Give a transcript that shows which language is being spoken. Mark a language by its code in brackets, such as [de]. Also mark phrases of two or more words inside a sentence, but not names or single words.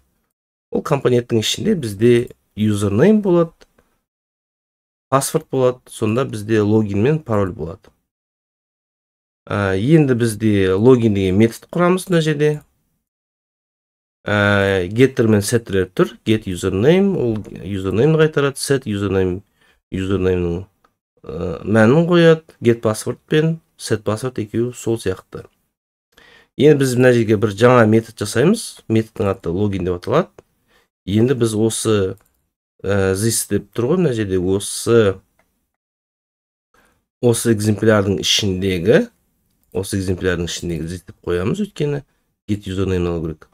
[kk] Ол компоненттің ішінде бізде username болады, паспорт болады, сонда бізде логин мен пароль болады. Енді бізде логин деген метод құрамыз мына жерде. Getter мен setter тұр. [en] Get username, [kk] ол username қайтарады, [en] set username- [kk] ның мәнін қояды, [en] get password [kk] пен [en] set password [kk] екеуі сол сияқты. Енді біз мына жерге бір жаңа метод жасаймыз. Методтың аты логин деп аталады. Енді біз осы this деп тұр ғой, мына жерде осы экземплярдың ішіндегі this деп қоямыз, өйткені [en] get username [kk] алу керек.